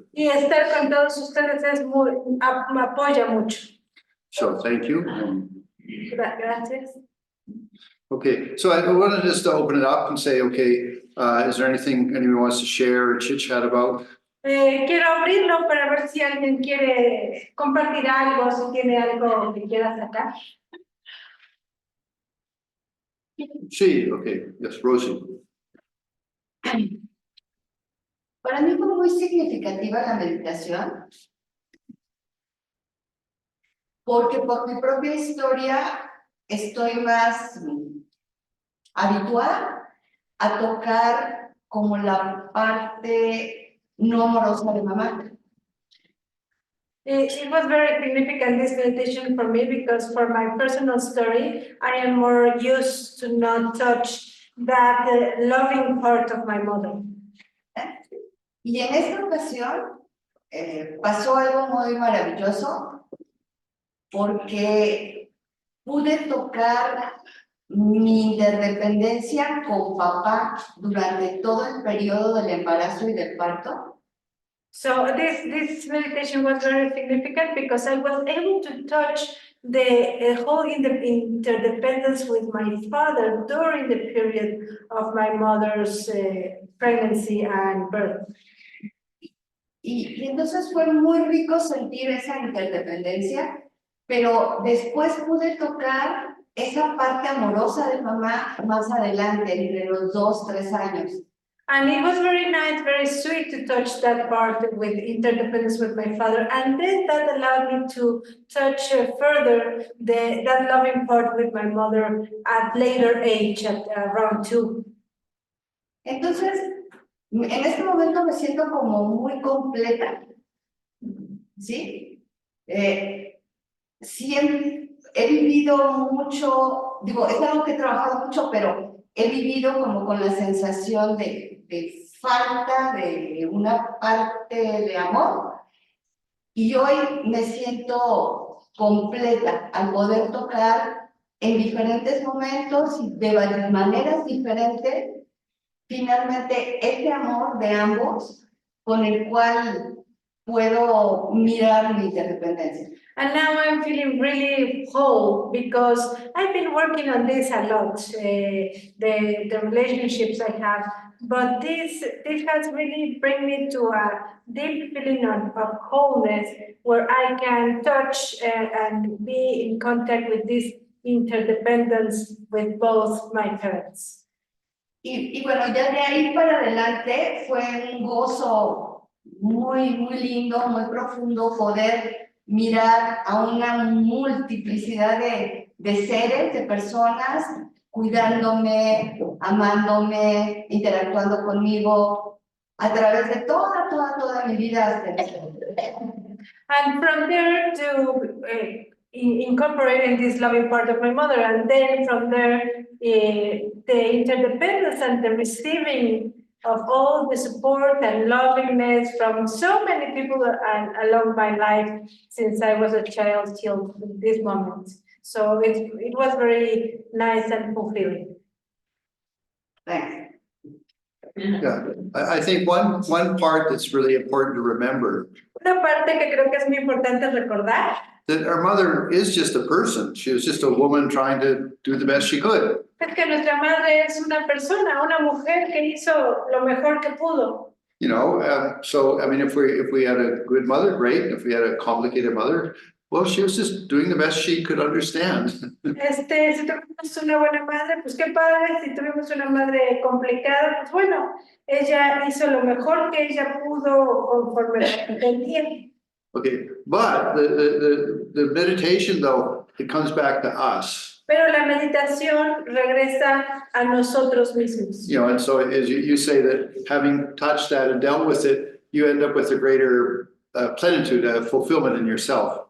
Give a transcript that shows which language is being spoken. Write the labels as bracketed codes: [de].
[es] Y estar con todos ustedes es me apoya mucho. [en] So thank you. [es] Gracias. [en] Okay, so I wanted just to open it up and say, okay, is there anything anyone wants to share or chit chat about? [es] Quiero abrirlo para ver si alguien quiere compartir algo, si tiene algo que quiera sacar. Sí, [en] okay, yes, Rosie. [es] Para mí fue muy significativa la meditación, porque por mi propia historia estoy más habituada a tocar como la parte no amorosa de mamá. [en] It was very significant, this meditation for me, because for my personal story, I am more used to not touch that loving part of my mother. [es] Y en esta ocasión pasó algo muy maravilloso, porque pude tocar mi interdependencia con papá durante todo el periodo del embarazo y del parto. [en] So this meditation was very significant because I was able to touch the whole interdependence with my father during the period of my mother's pregnancy and birth. Y entonces fue muy rico sentir esa interdependencia, pero después pude tocar esa parte amorosa de mamá más adelante, entre los 2, 3 años. And it was very nice, very sweet to touch that part with interdependence with my father. And then that allowed me to touch further that loving part with my mother at later age, at around 2. [es] Entonces, en este momento me siento como muy completa, ¿sí? Siempre he vivido mucho, digo, es algo que he trabajado mucho, pero he vivido como con la sensación de falta de una parte de amor, y hoy me siento completa al poder tocar en diferentes momentos y de varias maneras diferentes, finalmente este amor de ambos con el cual puedo mirar mi interdependencia. [en] And now I'm feeling really whole because I've been working on this a lot, the relationships I have. But this has really bring me to a deep feeling of wholeness where I can touch and be in contact with this interdependence with both my parents. [es] Y bueno, ya de ahí para adelante fue un gozo muy lindo, muy profundo poder mirar a una multiplicidad de seres, de personas, cuidándome, amándome, interactuando conmigo a través de toda mi vida. [en] And from there to incorporating this loving part of my mother, and then from there, the interdependence and the receiving of all the support and lovingness from so many people along my life since I was a child till this moment. So it was very nice and fulfilling. Thanks. Yeah, I think one part that's really important to remember, [es] Una parte que creo que es muy importante recordar, [en] that our mother is just a person. She was just a woman trying to do the best she could. [es] es que nuestra madre es una persona, una mujer que hizo lo mejor que pudo. [en] You know, so I mean, if we had a good mother, great. If we had a complicated mother, well, she was just doing the best she could understand. [es] Si tuvimos una buena madre, pues qué padre. Si tuvimos una madre complicada, pues bueno, ella hizo lo mejor que ella pudo conforme lo entendía. [en] Okay, but the meditation though, it comes back to us. [es] Pero la meditación regresa a nosotros mismos. [en] You know, and so as you say that having touched that and dealt with it, you end up with a greater plenitude, fulfillment in yourself.